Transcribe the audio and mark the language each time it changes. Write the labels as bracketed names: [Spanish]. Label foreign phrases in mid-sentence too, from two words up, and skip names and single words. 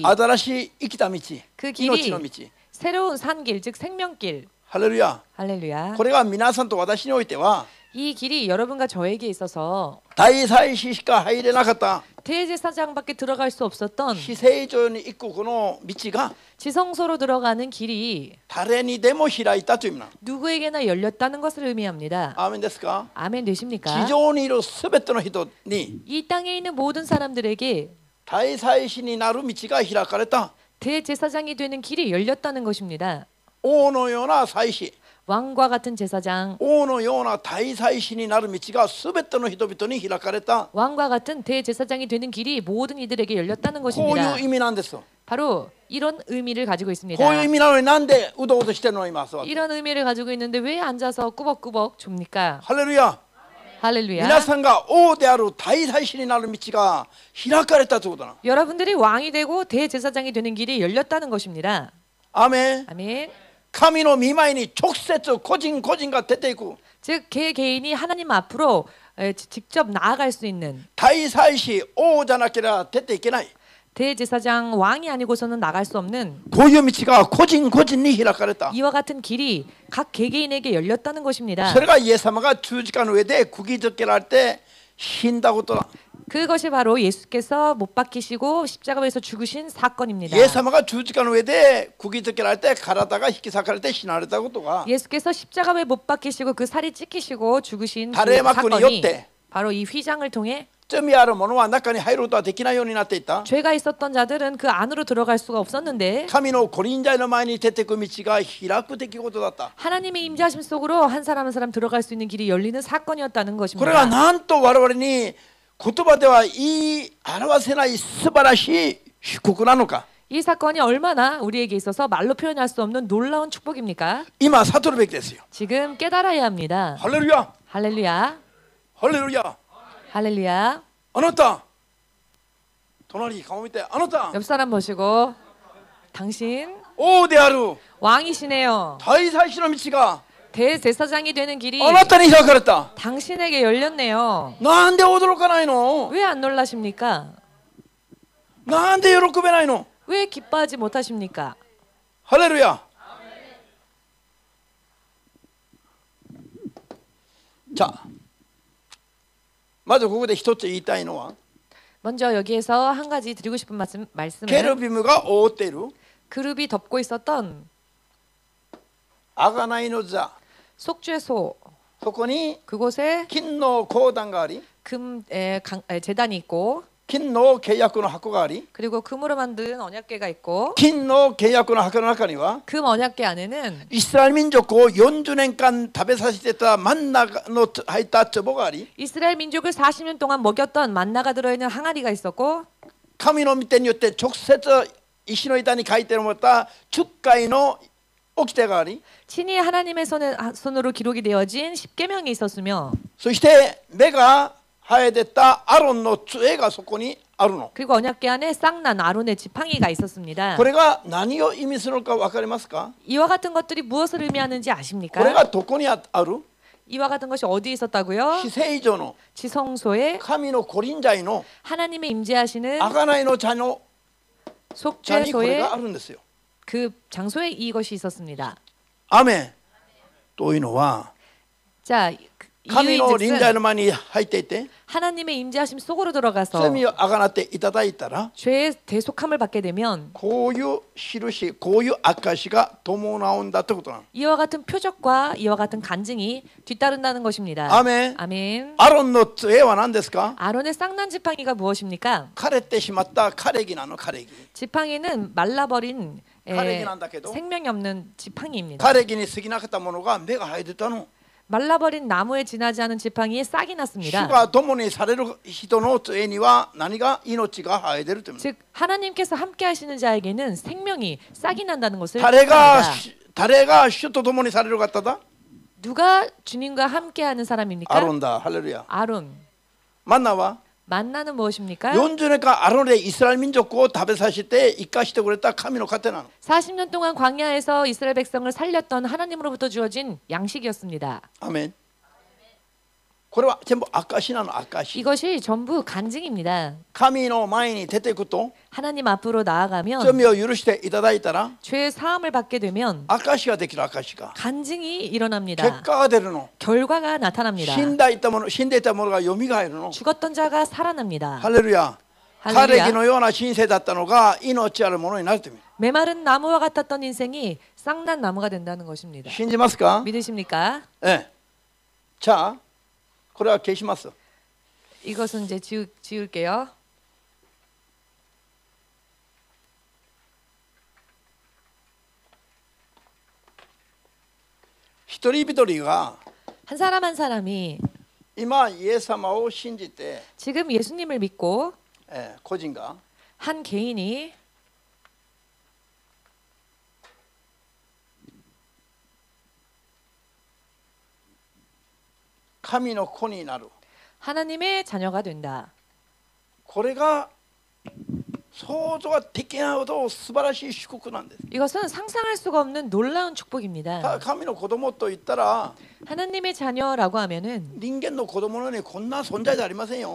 [Japanese] 新しい生きた道 [Korean] 그 [Japanese] 命 [Korean] 길이 [Japanese] の道 [Korean] 새로운 산길 즉 생명길. [Japanese] ハレルヤ [Korean] 할렐루야. [Japanese] これが皆さんと私においては [Korean] 이 길이 여러분과 저에게 있어서 [Japanese] 大祭司しか入れなかった [Korean] 대제사장밖에 들어갈 수 없었던 [Japanese] 死聖所に行くこの道が [Korean] 지성소로 들어가는 길이 [Japanese] 誰にでも開いたという意味なの [Korean] 누구에게나 열렸다는 것을 의미합니다. [Japanese] アーメンですか [Korean] 아멘 [Japanese] 地 [Korean] 되십니까? [Japanese] 上にいるすべての人に [Korean] 이 땅에 있는 모든 사람들에게 [Japanese] 大祭司になる道が開かれた [Korean] 대제사장이 되는 길이 열렸다는 것입니다. [Japanese] 王のような祭司 [Korean] 왕과 같은 제사장, [Japanese] 王のような大祭司になる道がすべての人々に開かれた [Korean] 왕과 같은 대제사장이 되는 길이 모든 이들에게 열렸다는 [Japanese] こう [Korean] 것입니다. [Japanese] いう意味なんです。 [Korean] 바로 이런 의미를 가지고 있습니다. [Japanese] こういう意味なのになんでうどうとしてるの今座って [Korean] 이런 의미를 가지고 있는데 왜 앉아서 꾸벅꾸벅 줍니까? [Japanese] ハレルヤ [Korean] 할렐루야. [Japanese] 皆さんが王である大祭司になる道が開かれたということだ [Korean] 여러분들이 왕이 되고 대제사장이 되는 길이 열렸다는 것입니다. [Japanese] アーメン [Korean] 아멘. [Japanese] 神の御前に直接個人個人が出ていく [Korean] 즉 개개인이 하나님 앞으로 직접 나아갈 수 있는 [Japanese] 大祭司王じゃなければ出ていけない [Korean] 대제사장 왕이 아니고서는 나갈 수 없는 [Japanese] こういう道が個人個人に開かれた [Korean] 이와 같은 길이 각 개개인에게 열렸다는 것입니다. [Japanese] それがイエス様が十字架の上で釘付けられて死んだことだ [Korean] 그것이 바로 예수께서 못 박히시고 십자가에서 죽으신 사건입니다. [Japanese] イエス様が十字架の上で釘付けられて体が引き裂かれて死なれたことが [Korean] 예수께서 십자가에 못 박히시고 그 살이 찢기시고 죽으신 그 달의 막군이 사건이 였대. 바로 이 휘장을 통해 [Japanese] 罪ある者は中に入ることはできないようになっていた [Korean] 죄가 있었던 자들은 그 안으로 들어갈 수가 없었는데 [Japanese] 神の御臨在の前に出ていく道が開く出来事だった [Korean] 하나님의 임재하심 속으로 한 사람 한 사람 들어갈 수 있는 길이 열리는 사건이었다는 [Japanese] これが [Korean] 것입니다. [Japanese] なんと我々に言葉では言い表せない素晴らしい祝福なのか [Korean] 이 사건이 얼마나 우리에게 있어서 말로 표현할 수 없는 놀라운 축복입니까? [Japanese] 今悟るべきですよ [Korean] 지금 깨달아야 합니다. [Japanese] ハレルヤ [Korean] 할렐루야. [Japanese] ハレルヤ [Korean] 할렐루야. [Japanese] あなた隣に顔見てあなた [Korean] 옆 사람 보시고 당신 [Japanese] 王である [Korean] 왕이시네요. [Japanese] 大祭司の道が [Korean] 대제사장이 되는 길이 [Japanese] あなたに開かれた [Korean] 당신에게 열렸네요. [Japanese] なんで驚かないの [Korean] 왜 안 놀라십니까? [Japanese] なんで喜べないの [Korean] 왜 기뻐하지 못하십니까? [Japanese] ハレルヤじゃあまずここで一つ言いたいのは [Korean] 먼저 여기에서 한 가지 드리고 싶은 말씀은 [Japanese] ケルビムが覆っている [Korean] 그룹이 덮고 있었던 [Japanese] 贖いの座 [Korean] 속죄소 [Japanese] そこに [Korean] 그곳에 [Japanese] 金の講談があり [Korean] 제단이 있고 [Japanese] 金の契約の箱があり [Korean] 그리고 금으로 만든 언약궤가 있고 [Japanese] 金の契約の箱の中には [Korean] 금 언약궤 안에는 [Japanese] イスラエル民族を40年間食べさせてたマンナの入った壺があり [Korean] 이스라엘 민족을 40년 동안 먹였던 만나가 들어있는 항아리가 있었고 [Japanese] 神の御手によって直接石の板に書いてもらった10回の掟があり [Korean] 친히 하나님의 손으로 기록이 되어진 십계명이 있었으며 [Japanese] そして目が生えてたアロンの杖がそこにあるの [Korean] 그리고 언약궤 안에 쌍난 아론의 지팡이가 있었습니다. [Japanese] これが何を意味するのか分かりますか [Korean] 이와 같은 것들이 무엇을 의미하는지 아십니까? [Japanese] これがどこにある [Korean] 이와 같은 것이 어디에 있었다고요? [Japanese] 死聖所の [Korean] 지성소에 [Japanese] 神の御臨在の [Korean] 하나님의 임재하시는 [Japanese] 贖いの茶の茶にこれ [Korean] 속죄소에 [Japanese] があるんですよ [Korean] 그 장소에 이것이 있었습니다. [Japanese] アメンというのは [Korean] 자, [Japanese] 神の臨在 [Korean] 이유인즉슨 [Japanese] の前に入っていて [Korean] 하나님의 임재하심 속으로 들어가서 [Japanese] 罪をあがなっていただいたら [Korean] 죄의 대속함을 받게 되면 [Japanese] こういう印こういう証が伴うんだということなの [Korean] 이와 같은 표적과 이와 같은 간증이 뒤따른다는 것입니다. 아멘. 아멘. [Japanese] アロンの杖は何ですか [Korean] 아론의 쌍난 지팡이가 무엇입니까? [Japanese] 枯れてしまった枯れ木なの枯れ木 [Korean] 지팡이는 말라버린 가래기 난다 해도? 생명이 없는 지팡이입니다. [Japanese] 枯れ木に過ぎなかったものが芽が生えてたの [Korean] 말라버린 나무에 지나지 않은 지팡이에 싹이 [Japanese] 主 [Korean] 났습니다. [Japanese] が共にされる人の上には何が命が生えてるという。 [Korean] 즉 하나님께서 함께 하시는 자에게는 생명이 싹이 난다는 것을 [Japanese] 誰が [Korean] 뜻합니다. [Japanese] 誰が主と共にされる方だ？ [Korean] 누가 주님과 함께 하는 사람입니까? [Japanese] アロンだ。ハレルヤ。 [Korean] 아론. [Japanese] マンナは [Korean] 만나는 무엇입니까? [Japanese] 40 年間アロンでイスラエル民族を食べさせて生かしてくれた神の糧なの。 [Korean] 40년 동안 광야에서 이스라엘 백성을 살렸던 하나님으로부터 주어진 양식이었습니다. [Japanese] アメン。これは全部証なの。証。 [Korean] 이것이 전부 간증입니다. [Japanese] 神の前に出ていくと [Korean] 하나님 앞으로 나아가면 [Japanese] 罪を許していただいたら [Korean] 죄의 사함을 받게 되면 [Japanese] 証ができる。証が [Korean] 간증이 [Japanese] 結 [Korean] 일어납니다. [Japanese] 果が出るの。 [Korean] 결과가 나타납니다. [Japanese] 死んでいたものがよみがえるの。 [Korean] 죽었던 자가 살아납니다. [Japanese] ハレルヤ。 [Korean] 할렐루야. [Japanese] 枯れ木のような人生だったのが命あるものになるという。 [Korean] 메마른 나무와 같았던 인생이 싹난 나무가 된다는 것입니다. [Japanese] 信じますか？ [Korean] 믿으십니까? [Japanese] ええ。じゃあこれは消します。 [Korean] 이것은 이제 지울게요. [Japanese] 一人一人が [Korean] 한 사람 한 사람이 [Japanese] 今イエス様を信じて、 [Korean] 지금 예수님을 믿고 [Japanese] 個人が [Korean] 한 개인이 [Japanese] 神の子になる。 [Korean] 하나님의 자녀가 된다. [Japanese] これが想像ができないほど素晴らしい祝福なんです。 [Korean] 이것은 상상할 수가 없는 놀라운 축복입니다. [Japanese] 神の子供と言ったら [Korean] 하나님의 자녀라고 하면은 [Japanese] 人間の子供のようにこんな存在じゃありませんよ。